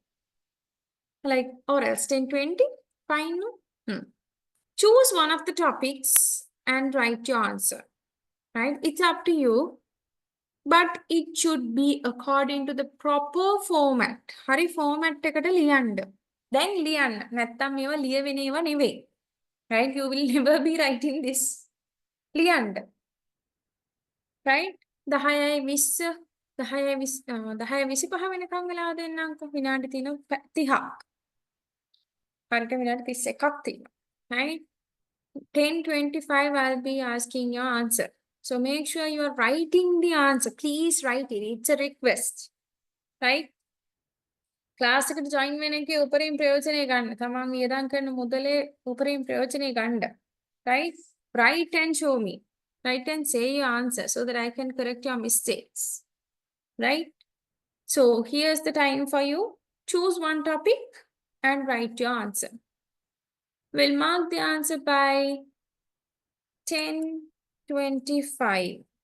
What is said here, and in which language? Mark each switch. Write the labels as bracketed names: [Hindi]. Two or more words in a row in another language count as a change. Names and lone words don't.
[English] Like, or else 10:20. Fine. No? Choose one of the topics and write your answer. Right? It's up to you. But it should be according to the proper format. [Sinhala] Hari format එකට ලියන්න. Then ලියන්න. නැත්තම් මේවා ලියවෙන ඒවා නෙවෙයි. [English] Right? You will never be writing this. [Sinhala] ලියන්න. Right? 10යි 20 10යි 25 වෙනකම් වෙලා දෙන්නම්කෝ. විනාඩි තියෙනවා 30ක්. හරියට විනාඩි 31ක් තියෙනවා. [English] Right? 10:25 I'll be asking your answer. So make sure you are writing the answer. Please write it. It's a request. Right? [Sinhala] ක්ලාස් එකට ජොයින් වෙන එකේ උපරිම ප්‍රයෝජනය ගන්න. තමන් වියදම් කරන මුදලේ උපරිම ප්‍රයෝජනය ගන්න. [English] Right? Write and show me. Write and say your answer so that I can correct your mistakes. Right? So here's the time for you. Choose one topic and write your answer. We'll mark the answer by 10:25.